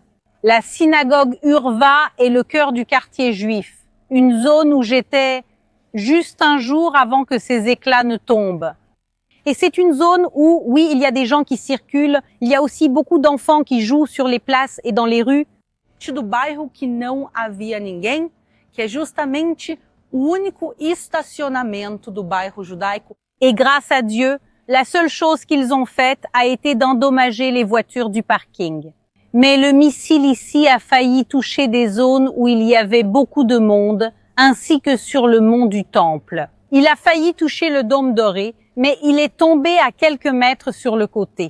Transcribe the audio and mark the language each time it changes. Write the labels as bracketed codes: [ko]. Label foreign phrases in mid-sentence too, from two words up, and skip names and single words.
[fr] La synagogue Urva est le cœur du quartier juif, une zone où j'étais juste un jour avant que ces éclats ne tombent. Et c'est une zone où, oui, il y a des gens qui circulent, il y a aussi beaucoup d'enfants qui jouent sur les places et dans les rues. [pt] Do bairro que não havia ninguém, que é justamente o único estacionamento do bairro judaico. [fr] Et grâce à Dieu, la seule chose qu'ils ont faite a été d'endommager les voitures du parking. Mais le missile ici a failli toucher des zones où il y avait beaucoup de monde, ainsi que sur le mont du Temple. Il a failli toucher le dôme doré, mais il est tombé à quelques mètres sur le côté.